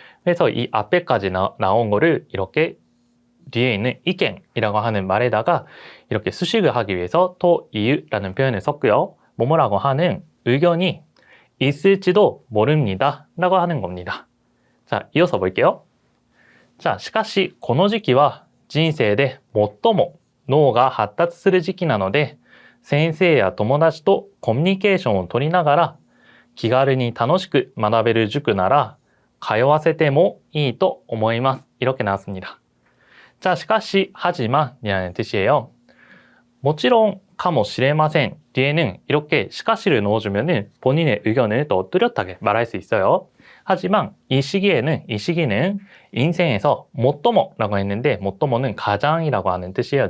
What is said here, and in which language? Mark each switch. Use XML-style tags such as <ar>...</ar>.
<ko>그래서 이 앞에까지 나온 거를 이렇게 뒤에 있는 이겐이라고 하는 말에다가 이렇게 수식을 하기 위해서 토유라는 표현을 썼고요. 뭐뭐라고 하는 의견이 있을지도 모릅니다 라고 하는 겁니다. 자, 이어서 볼게요.</ko> <ja>자, しかしこの時期は人生で最も脳が発達する時期なので、先生や友達とコミュニケーションを取りながら気軽に楽しく学べる塾なら通わせてもいいと思います.</ja> <ko>이렇게 나왔습니다. 자,</ko> <ja>しかし,</ja> <ko>하지만이라는 뜻이에요. 모찌롱,</ko> <ja>かもしれません</ja> <ko>뒤에는 이렇게 시가시를 넣어주면은 본인의 의견을 더 뚜렷하게 말할 수 있어요. 하지만 이 시기는 인생에서 모토모라고 했는데 모토모는 가장이라고 하는 뜻이에요.</ko>